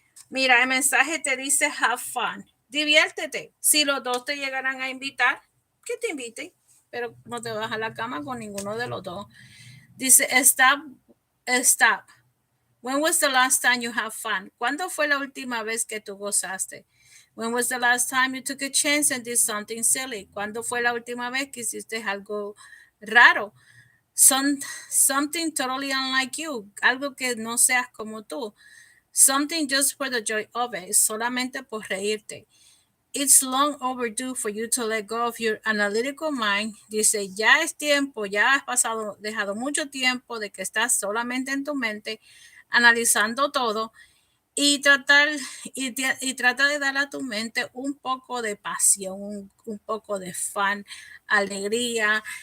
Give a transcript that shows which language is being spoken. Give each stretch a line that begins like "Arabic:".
Spanish: Mira, el mensaje te dice
English: have fun.
Spanish: Diviértete. Si los dos te llegaran a invitar, que te inviten, pero no te vas a la cama con ninguno de los dos. Dice stop.
English: When was the last time you have fun?
Spanish: ¿Cuándo fue la última vez que tú gozaste?
English: When was the last time you took a chance and did something silly?
Spanish: ¿Cuándo fue la última vez que hiciste algo raro?
English: Something totally unlike you.
Spanish: Algo que no seas como tú.
English: Something just for the joy of it.
Spanish: Solamente por reírte.
English: It's long overdue for you to let go of your analytical mind.
Spanish: Dice, ya es tiempo, ya has dejado mucho tiempo de que estás solamente en tu mente analizando todo y trata de dar a tu mente un poco de pasión, un poco de fan, alegría.